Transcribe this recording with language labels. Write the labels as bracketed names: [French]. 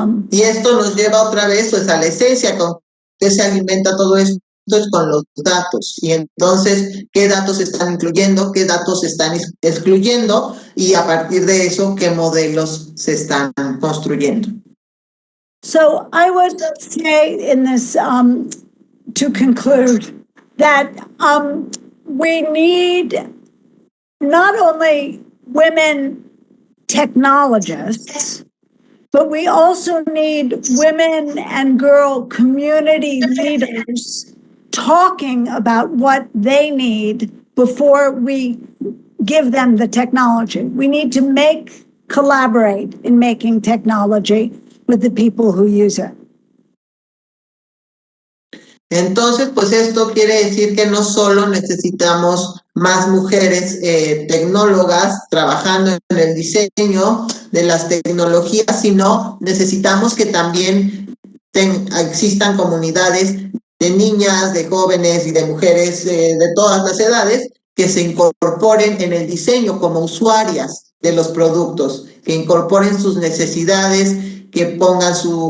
[Spanish] Y esto nos lleva otra vez pues a la esencia con que se alimenta todo esto es con los datos. Y entonces, ¿qué datos están incluyendo? ¿Qué datos están excluyendo? Y a partir de eso, ¿qué modelos se están construyendo? [English] So I would say in this, to conclude, that we need not only women technologists, but we also need women and girl community leaders talking about what they need before we give them the technology. We need to collaborate in making technology with the people who use it. [Spanish] Entonces, pues esto quiere decir que no solo necesitamos más mujeres tecnólogas trabajando en el diseño de las tecnologías, sino necesitamos que también existan comunidades de niñas, de jóvenes y de mujeres de todas las edades que se incorporen en el diseño como usuarias de los productos, que incorporen sus necesidades, que pongan el